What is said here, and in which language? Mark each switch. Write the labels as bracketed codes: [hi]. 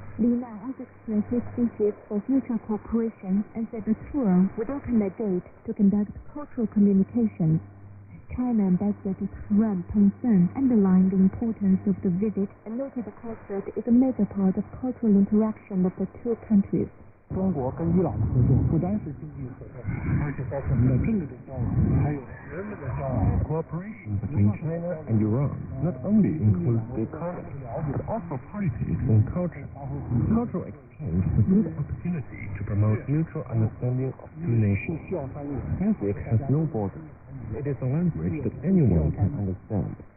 [en] Li Nam also expressed his wishes for future cooperation and said the tour would open the gate to conduct cultural communications. China Ambassador to Tehran, Peng San, underlined the importance of the visit and noted the concert is a major part of cultural interaction of the two countries. [zh] 中国跟伊朗的合作不单是经济合作，而且包括我们的政治的交往，还有人文的交往。 [en] Cooperation between China and Iran not only includes the economy, but also participate in culture. Cultural exchange is a good opportunity to promote mutual understanding of two nations. Music has no borders. It is a language that anyone can understand.